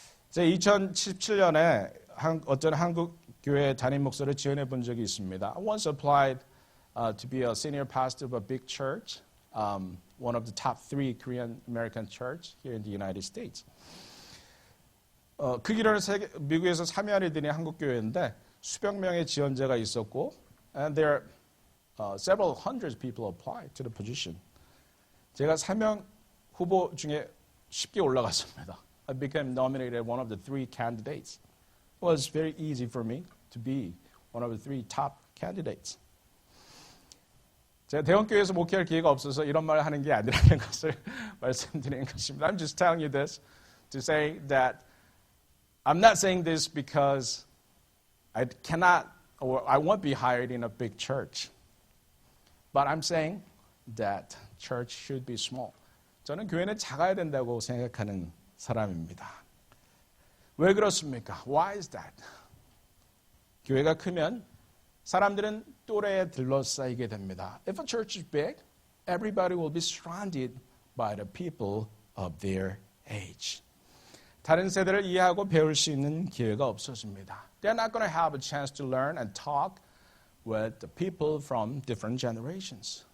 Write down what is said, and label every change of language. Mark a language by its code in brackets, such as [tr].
[ko] 제 2017년에 어떤 한국 교회 담임 목사를 지원해 본 적이 있습니다. [en] I once applied to be a senior pastor of a big church, one of the top 3 Korean American church here in the United States. [ko] 그 기간에 미국에서 사면이 드린 한국 교회인데 수백 명의 지원자가 있었고, [en] and there several hundred people applied to the position. [ko] 제가 3명 후보 중에 쉽게 올라갔습니다. [en] I became nominated one of the 3 candidates. It was very easy for me to be one of the 3 top candidates. [ko] 제가 대형교회에서 목회할 기회가 없어서 이런 말을 하는 게 아니라는 것을 말씀드리는 것입니다. [en] I'm just telling you this to say that I'm not saying this because I cannot or I won't be hired in a big church. But I'm saying that church should be small. [ko] 저는 교회는 작아야 된다고 생각하는 사람입니다. 왜 그렇습니까? [en] Why is that? [ko] 교회가 크면 사람들은 또래에 들러싸이게 됩니다. [en] If a church is big, everybody will be surrounded by the people of their age. [ko] 다른 세대를 이해하고 배울 수 있는 기회가 없어집니다. [en] They're not going to have a chance to learn and talk with the people from different generations.